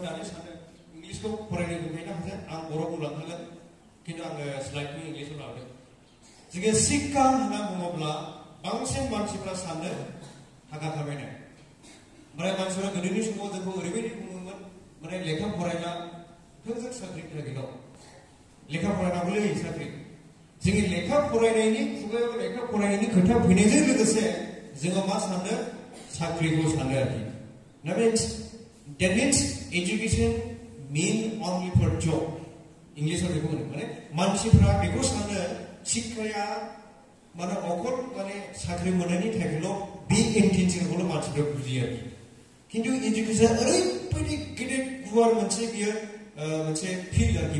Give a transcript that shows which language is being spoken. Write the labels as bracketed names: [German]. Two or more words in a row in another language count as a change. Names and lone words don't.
[Bodo] दानि सानो इंलिसखौ फरायनो लुबैनो हायो आं बर' बुंलांखागोन किन्तु आङो स्लाइडखौ इंलिसाव लादों जोङो शिक्षा होनना बुङोब्ला बांसिन मानसिफ्रा सानो थाखा खामायनाय ओमफ्राय मानसिफ्रा गोदोनि समाव जोंखौ ओरैबायदि बुङोमोन माने लेखा फरायला थोंजों साख्रिनि थाखायल' लेखा फरायनांगौलै साख्रि जोंनि लेखा फरायनायनि खुगायाव लेखा फरायनायनि खोथा फैनायजों लोगोसे जोङो मा सानो साख्रिखौ सानो आरोखि [English] that means education mean only for job [Bodo] इंग्लिसाव बेखौ होनो माने मानसिफ्रा बेखौ सानो शिक्षाया माने अकल माने साख्रि मोननायनि थाखायल' बे इन्टेन्सनखौल' मानसिफ्रा बुजियो आरोखि किन्तु एजुकेसन ओरैबायदि गेदेर गुवार मोनसे बियो मोनसे फिल्ड आरोखि